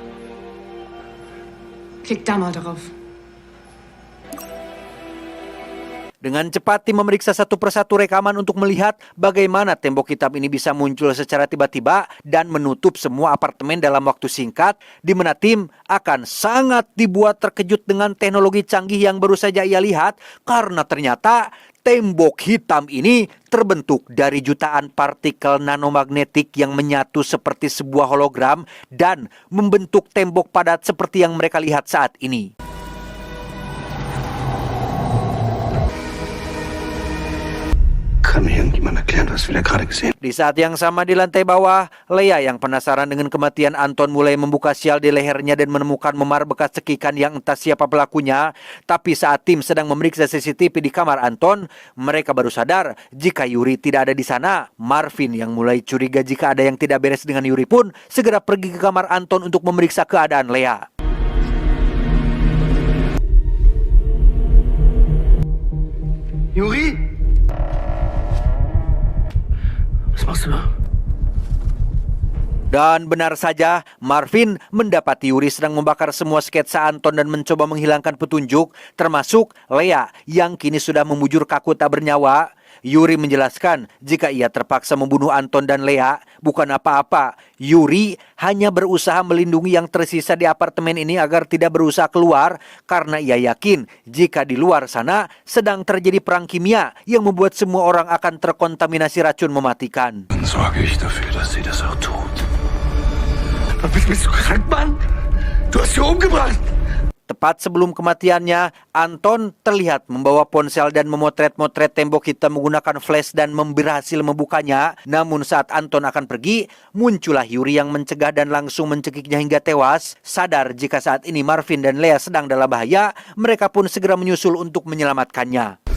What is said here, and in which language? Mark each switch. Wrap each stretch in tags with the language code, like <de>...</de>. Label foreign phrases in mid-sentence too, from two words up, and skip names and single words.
<de>Klick da mal drauf.</de> <id>Dengan cepat tim memeriksa satu persatu rekaman untuk melihat bagaimana tembok hitam ini bisa muncul secara tiba-tiba dan menutup semua apartemen dalam waktu singkat, di mana tim akan sangat dibuat terkejut dengan teknologi canggih yang baru saja ia lihat, karena ternyata tembok hitam ini terbentuk dari jutaan partikel nanomagnetik yang menyatu seperti sebuah hologram dan membentuk tembok padat seperti yang mereka lihat saat ini.</id> <de>Kann mir irgendjemand erklären, was wir da gerade gesehen haben?</de> <id>Di saat yang sama di lantai bawah, Lea yang penasaran dengan kematian Anton mulai membuka sial di lehernya dan menemukan memar bekas cekikan yang entah siapa pelakunya. Tapi saat tim sedang memeriksa CCTV di kamar Anton, mereka baru sadar jika Yuri tidak ada di sana. Marvin yang mulai curiga jika ada yang tidak beres dengan Yuri pun segera pergi ke kamar Anton untuk memeriksa keadaan Lea.</id> <de>Juri? Was machst du da?</de> <id>Dan benar saja, Marvin mendapati Yuri sedang membakar semua sketsa Anton dan mencoba menghilangkan petunjuk, termasuk Lea yang kini sudah membujur kaku tak bernyawa. Yuri menjelaskan jika ia terpaksa membunuh Anton dan Lea bukan apa-apa. Yuri hanya berusaha melindungi yang tersisa di apartemen ini agar tidak berusaha keluar, karena ia yakin jika di luar sana sedang terjadi perang kimia yang membuat semua orang akan terkontaminasi racun mematikan.</id> <de>Dann sorge ich dafür, dass sie das auch tut. Bist du krank, Mann? Du hast sie umgebracht!</de> <id>Tepat sebelum kematiannya, Anton terlihat membawa ponsel dan memotret-motret tembok hitam menggunakan flash dan berhasil membukanya. Namun saat Anton akan pergi, muncullah Yuri yang mencegah dan langsung mencekiknya hingga tewas. Sadar jika saat ini Marvin dan Lea sedang dalam bahaya, mereka pun segera menyusul untuk menyelamatkannya.</id>